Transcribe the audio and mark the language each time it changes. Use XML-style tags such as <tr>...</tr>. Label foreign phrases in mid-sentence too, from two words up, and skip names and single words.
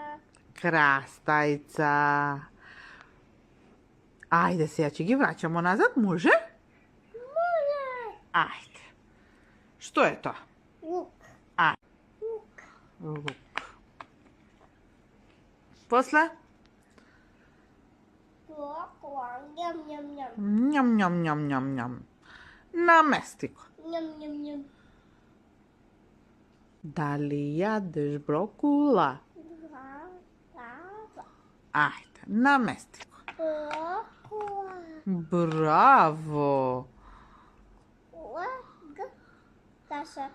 <mk>Крастајца. Ајде, сега ќе ги враќамо назад, може? Може. Ајде. Што е тоа? Лук. А. Лук. Лук. После? Брокла. Ням, ням, ням. Ням, ням, ням, ням, ням. Намести го. Ням, ням, ням. Дали јадеш брокула? Браво. Ајде, намести го. Брокла. Браво! Лъг. Каша.</mk>